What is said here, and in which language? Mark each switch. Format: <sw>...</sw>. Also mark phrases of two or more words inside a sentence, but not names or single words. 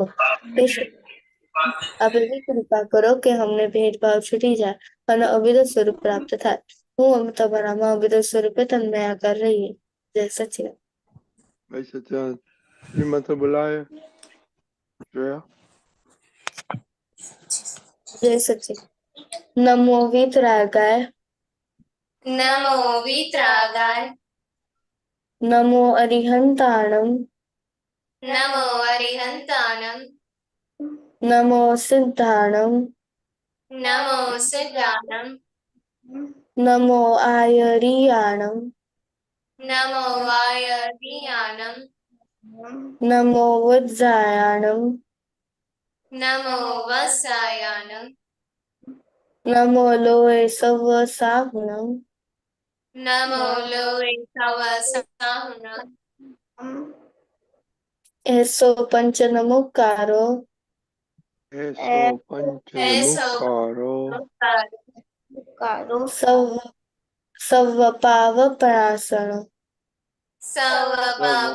<gu>હે આપ એવી કૃપા કરો કે અમને ભેદભાવ છૂટી જાય અને અભિદ સ્વરૂપ પ્રાપ્ત થાય। હું તમારામાં અભિદ સ્વરૂપે તમને આકાર રહીએ। જય સચિદાનંદ। જય સચ્ચિદાનંદ। શ્રીમંત બોલાય શ્રેયા। જય સચિદાનંદ।</gu> <sa>નમો વીતરાગાય, नमो वीतरागाय,</sa> <pra>નમો અરિહંતાણમ, नमो अरिहंताणम, નમો સિદ્ધાણમ, नमो सिद्धाणम, નમો આયરિયાણમ, नमो वायरियाणम, નમો વજ્જાયાણમ, नमो वसायाणम, નમો લોય સવ સાહુણમ, नमो लोए सवसाहुणम, એસો પંચ નમોકારો, એસો પંચ ऐसो નમુકારો સવ સવ પાવ પ્રણાસણો, सव पाव</pra>